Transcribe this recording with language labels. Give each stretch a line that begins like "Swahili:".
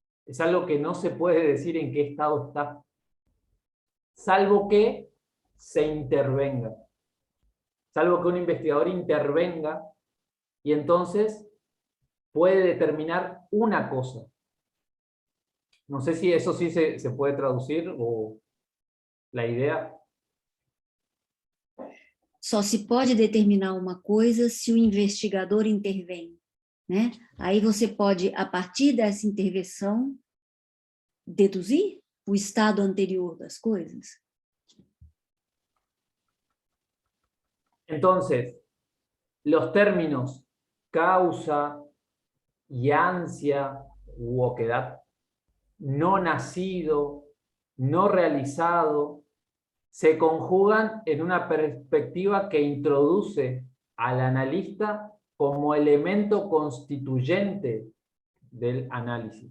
Spanish: Es algo que no se puede decir en qué estado está, salvo que se intervenga. Salvo que un investigador intervenga y entonces puede determinar una cosa. No sé si eso sí se puede traducir o la idea.
Portuguese: Só se pode determinar uma coisa se o investigador intervém, né? Aí você pode, a partir dessa intervenção, deduzir o estado anterior das coisas.
Spanish: Entonces, los términos causa y ansia u oquedad, no nacido, no realizado, se conjugan en una perspectiva que introduce al analista como elemento constituyente del análisis.